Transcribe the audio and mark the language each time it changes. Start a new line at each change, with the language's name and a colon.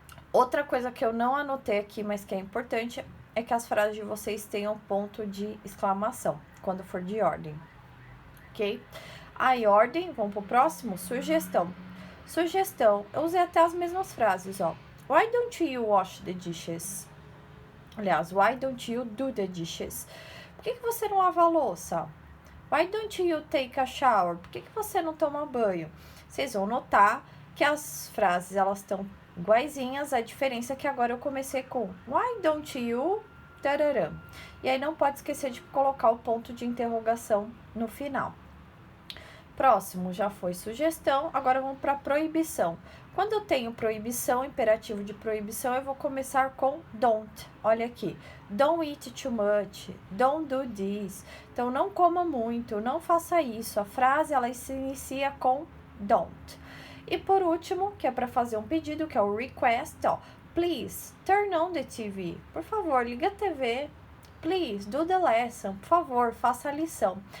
Portuguese: Outra coisa que eu não anotei aqui, mas que é importante, é que as frases de vocês tenham ponto de exclamação, quando for de ordem, ok? Aí, ordem, vamos pro próximo, sugestão. Sugestão, eu usei até as mesmas frases, ó.
English: Why don't you wash the dishes? Aliás, why don't you do the dishes?
Portuguese: Por que você não lava a louça?
English: Why don't you take a shower?
Portuguese: Por que você não toma banho? Vocês vão notar que as frases, elas estão iguaizinhas, a diferença é que agora eu comecei com
English: why don't you,
Portuguese: tarará. E aí não pode esquecer de colocar o ponto de interrogação no final. Próximo já foi sugestão, agora vamos para proibição. Quando eu tenho proibição, imperativo de proibição, eu vou começar com don't. Olha aqui,
English: don't eat too much, don't do this.
Portuguese: Então, não coma muito, não faça isso. A frase, ela se inicia com don't. E por último, que é para fazer um pedido, que é o request, ó.
English: Please, turn on the TV.
Portuguese: Por favor, liga a TV.
English: Please, do the lesson.
Portuguese: Por favor, faça a lição.